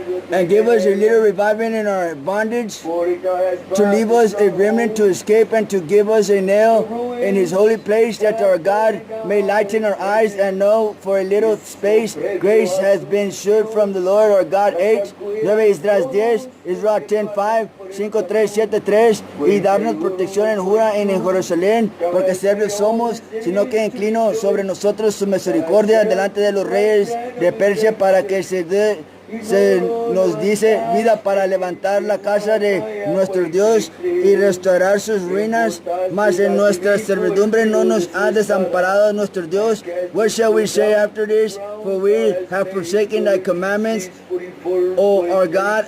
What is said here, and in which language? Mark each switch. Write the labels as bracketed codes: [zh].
[en] And give us a little revival in our bondage, to leave us a remnant to escape, and to give us a nail in his holy place, that our God may lighten our eyes and know for a little space grace has been shewed from the Lord our God. [es] 8, 9 Esdras 10, Israel 10:5, 5:3, 7:3, y darnos protección en Judá y en Jerusalén, porque servos somos, sino que inclino sobre nosotros su misericordia delante de los reyes de Persia, para que se nos dice vida para levantar la casa de nuestro Dios y restaurar sus ruinas. Mas en nuestra servidumbre no nos ha desamparado nuestro Dios. [en] What shall we say after this? For we have forsaken thy commandments, O our God.